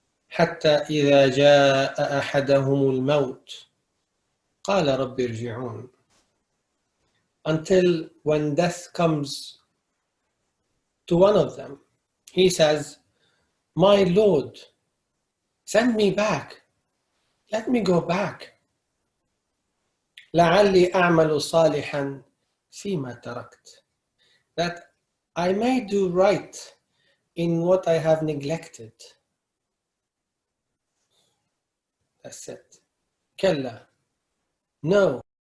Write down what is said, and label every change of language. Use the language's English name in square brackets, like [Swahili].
[Arabic] حتى إذا جاء أحدهم الموت قال رب ارجعون. [English] Until when death comes to one of them, he says, my Lord, send me back. Let me go back. [Arabic] لعلي أعمل صالحا فيما تركت. [English] That I may do right in what I have neglected. That's it. كلا. No.